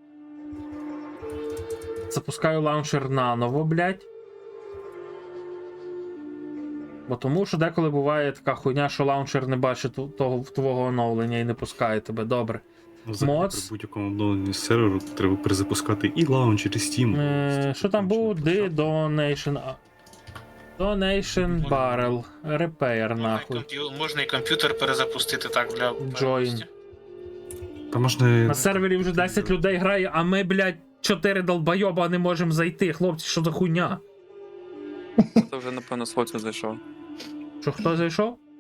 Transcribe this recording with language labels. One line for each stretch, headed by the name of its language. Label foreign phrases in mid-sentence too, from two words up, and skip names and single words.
Ukrainian: Запускаю лаунчер наново, блядь. Бо тому, що деколи буває така хуйня, що лаунчер не бачить твого оновлення і не пускає тебе. Добре. Моц. При будь-якому обновленні серверу треба перезапускати і лаунчер, і Steam. Що там був?
English: Donation Barrel.
Ukrainian: Repair, нахуй. Можна і комп'ютер перезапустити так для. Join. Та можна. На сервері вже 10 людей грає, а ми, блядь, 4 долбойоба не можемо зайти. Хлопці, що за хуйня? Це вже, напевно, Слоцю зайшов. Що, хто зайшов?